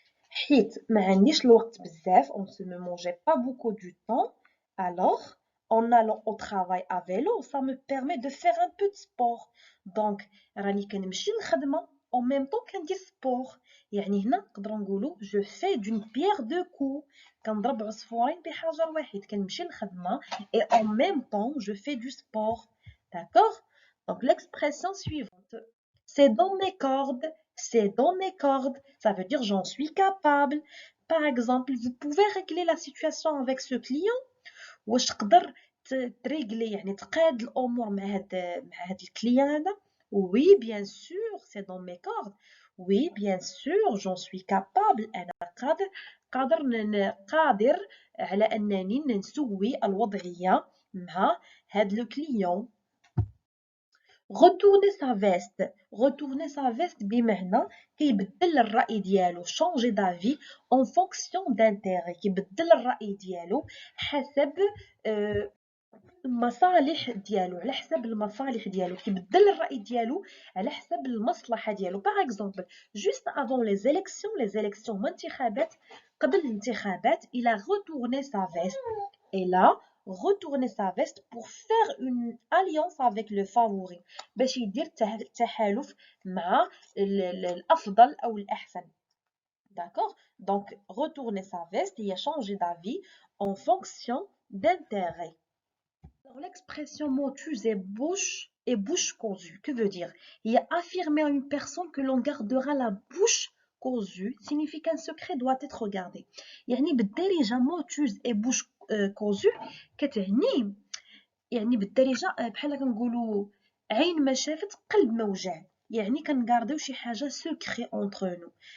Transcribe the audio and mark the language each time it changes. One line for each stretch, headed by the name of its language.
Arabic: حيت ما عنديش الوقت بزاف.
French: En ce moment, j'ai pas beaucoup du temps. Alors, en allant au travail à vélo, ça me permet de faire un peu de sport. Donc,
Arabic: راني كنمشي للخدمة
French: en même temps
Arabic: كندير
French: sport.
Arabic: يعني هنا نقدروا نقولوا
French: je fais d'une pierre deux coups.
Arabic: كنضرب عصفورين بحجر واحد. كنمشي للخدمة
French: et en même temps je fais du sport. D'accord. Donc l'expression suivante, c'est dans mes cordes. C'est dans mes cordes. Ça veut dire j'en suis capable. Par exemple, vous pouvez régler la situation avec ce client.
Arabic: واش تقدر تريغلي يعني تقاد الامور مع هاد الكليان هذا.
French: oui bien sûr c'est dans mes cordes. oui bien sûr j'en suis capable.
Arabic: انا قادر على انني نسوي الوضعيه مع هاد
French: لو كليون. retourner sa veste. retourner sa veste
Arabic: بمعنى كيبدل الرأي ديالو
French: changer d'avis en fonction d'intérêt.
Arabic: كيبدل الرأي ديالو حسب المصالح ديالو على حسب المصالح ديالو. كيبدل الرأي ديالو على حسب المصلحة ديالو.
French: par exemple juste avant les élections
Arabic: الانتخابات قبل الانتخابات
French: il a retourné sa veste. et là retourner sa veste pour faire une alliance avec le favori
Arabic: باش يدير تحالف مع الأفضل أو الأحسن.
French: D'accord. Donc retourner sa veste هي changer d'avis en fonction d'intérêt. Alors l'expression motus et bouche cousue, que veut dire? Il y a affirmer à une personne que l'on gardera la bouche cousue signifie qu'un secret doit être gardé.
Arabic: يعني بالدارجة
French: motus et bouche cousue
Arabic: كتعني يعني بالدارجة بحال كنقولوا عين ما شافت قلب ما وجع. يعني كنغارديو شي حاجة
French: secret entre nous.